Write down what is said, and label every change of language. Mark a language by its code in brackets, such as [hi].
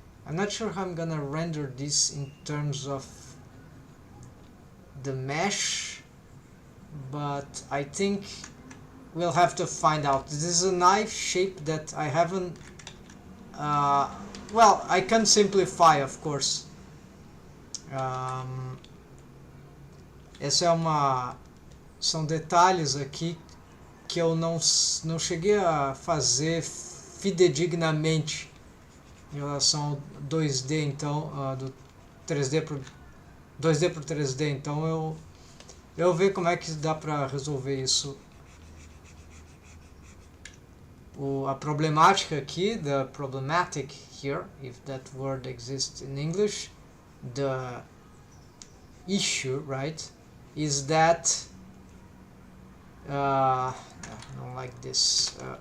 [en] I'm not sure how I'm gonna render this in terms of the mesh, but I think we'll have to find out. This is a knife shape that I haven't well, I can simplify, of course. [pt] Essa é são detalhes aqui que eu não cheguei a fazer fidedignamente em relação ao 2D, então do 3D pro 2D pro 3D, então eu ver como é que dá para resolver isso. A problemática aqui, [en] the problematic here, if that word exists in English, the issue, right, is that I don't like this.